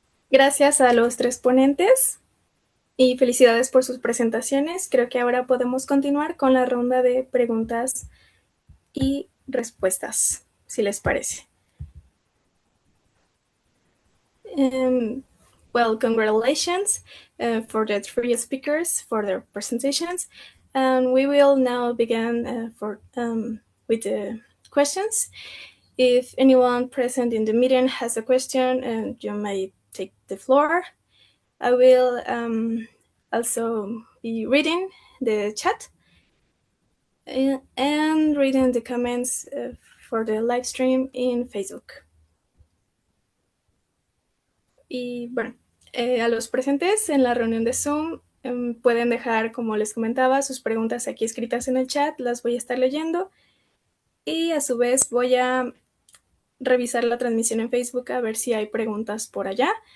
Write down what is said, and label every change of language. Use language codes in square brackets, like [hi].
[es] Gracias a los tres ponentes y felicidades por sus presentaciones. Creo que ahora podemos continuar con la ronda de preguntas y respuestas, si les parece. [en] Well, congratulations for the three speakers for their presentations. And we will now begin with the questions. If anyone present in the meeting has a question, you may take the floor. I will also be reading the chat and reading the comments for the live stream in Facebook. [es] Y bueno, a los presentes en la reunión de Zoom pueden dejar, como les comentaba, sus preguntas aquí escritas en el chat, las voy a estar leyendo y a su vez voy a revisar la transmisión en Facebook a ver si hay preguntas por allá.